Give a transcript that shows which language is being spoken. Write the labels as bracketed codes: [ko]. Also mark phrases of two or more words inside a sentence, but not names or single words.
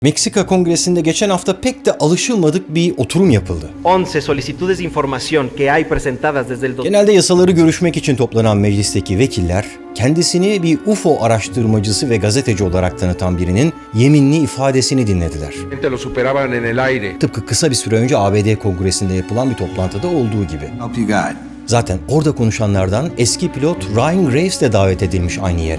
[tr] Meksika Kongresi'nde geçen hafta pek de alışılmadık bir oturum yapıldı. [es] 11 solicitudes de información que hay presentadas desde el... [tr] Genelde yasaları görüşmek için toplanan meclisteki vekiller, kendisini bir UFO araştırmacısı ve gazeteci olarak tanıtan birinin yeminli ifadesini dinlediler. Tıpkı kısa bir süre önce ABD Kongresi'nde yapılan bir toplantıda olduğu gibi. Zaten orada konuşanlardan eski pilot Ryan Graves de davet edilmiş aynı yere.